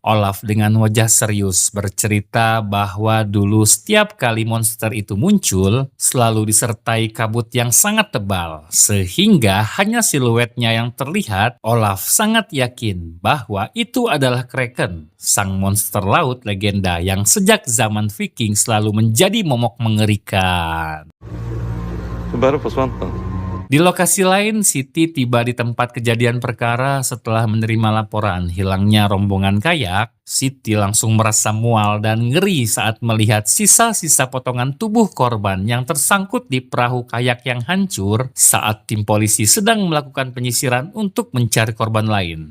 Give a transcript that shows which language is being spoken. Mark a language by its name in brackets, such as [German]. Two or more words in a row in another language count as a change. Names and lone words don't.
[Indonesian] Olaf dengan wajah serius bercerita bahwa dulu setiap kali monster itu muncul, selalu disertai kabut yang sangat tebal. Sehingga hanya siluetnya yang terlihat. Olaf sangat yakin bahwa itu adalah Kraken, sang monster laut legenda yang sejak zaman Viking selalu menjadi momok mengerikan. [Norwegian] Bare forsvant den. [Indonesian] Di lokasi lain, Siti tiba di tempat kejadian perkara setelah menerima laporan hilangnya rombongan kayak. Siti langsung merasa mual dan ngeri saat melihat sisa-sisa potongan tubuh korban yang tersangkut di perahu kayak yang hancur saat tim polisi sedang melakukan penyisiran untuk mencari korban lain.